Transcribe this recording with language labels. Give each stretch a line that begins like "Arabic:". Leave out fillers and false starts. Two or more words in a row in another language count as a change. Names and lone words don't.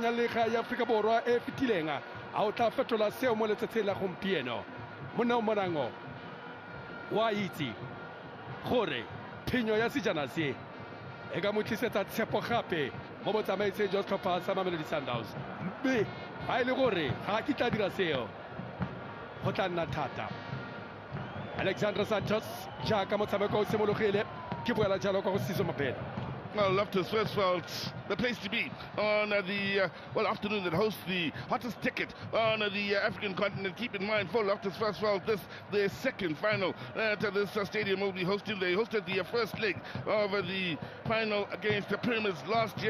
Tswana: ya lega ya Afrika Borwa e fetilenga a o tla fetola seo mo letsatsing la gompieno monna o morango wa itse gore phenyo ya sejana se e ka mo tlisetsa tshepo gape mo botsamaiseng jwa setlhopha sa Mamelodi Sundowns mme ga e le gore ga ke tla dira seo go tla nna thata. Alexander Santos jaaka motshameko o simologile ke boela jalo kwa go Siso Mapela.
English: Well, Loftus first felt the place to be on the afternoon that hosts the hottest ticket on the African continent. Keep in mind, for Loftus first felt this their second final that this stadium will be hosting. They hosted the first leg of the final against the Pyramids last year.